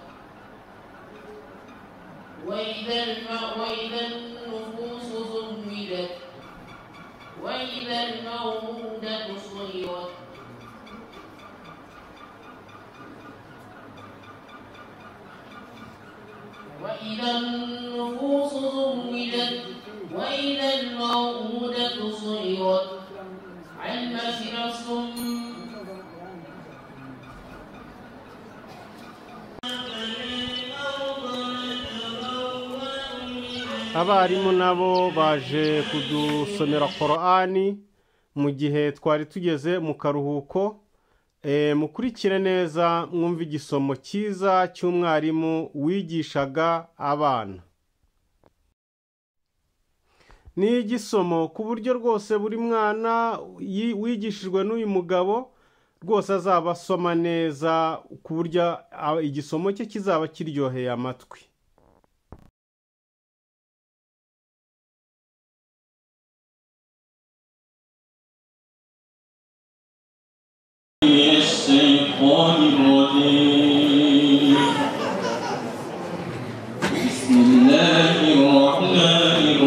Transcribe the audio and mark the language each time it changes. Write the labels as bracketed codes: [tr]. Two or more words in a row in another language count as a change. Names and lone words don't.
[ar] وإذا النفوس زوجت وإذا الموءودة سئلت وإذا النفوس زوجت وإذا الموءودة سئلت علمت نفس [rw] abarimu nabo baje kudusomera Korani mu gihe twari tugeze mu karuhuko. Mukurikire neza mwumva igisomo cyiza cy'umwarimu wigishaga abana. Ni igisomo ku buryo rwose buri mwana wigishijwe n'uyu mugabo rwose azaba asoma neza, ku buryo igisomo cye kizaba kiryoheye amatwi. [ar] الشيطان الرجيم بسم الله الرحمن